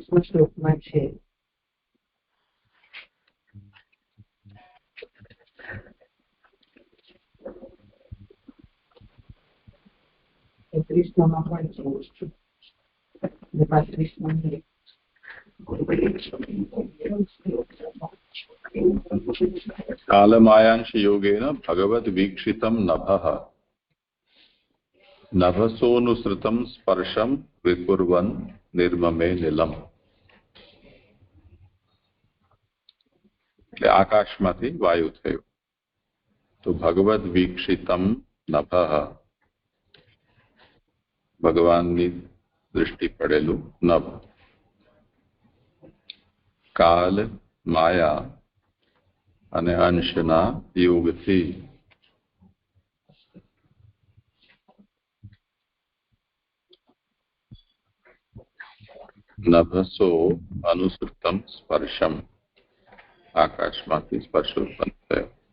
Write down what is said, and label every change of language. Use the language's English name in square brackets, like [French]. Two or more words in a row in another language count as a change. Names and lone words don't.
[Gujarati] શ્લોકમાં છે. ત્રીસમાં પણ છે, 35માં [Sanskrit] कालमायांश योगेन भगवद वीक्षितं नभः नभसोनुसृतं स्पर्शं विकुर्वन् निर्ममे निलम. [Gujarati] એટલે આકાશમાંથી વાયુ થયો તો [Sanskrit] भगवद वीक्षितम नभः, [Gujarati] ભગવાનની દૃષ્ટિ પડેલું નભ. કાલ માયા અને અંશના યોગથી [Sanskrit] नभसो अनुसृतम स्पर्शम, [Gujarati] આકાશમાંથી સ્પર્શ ઉત્પન્ન થયો.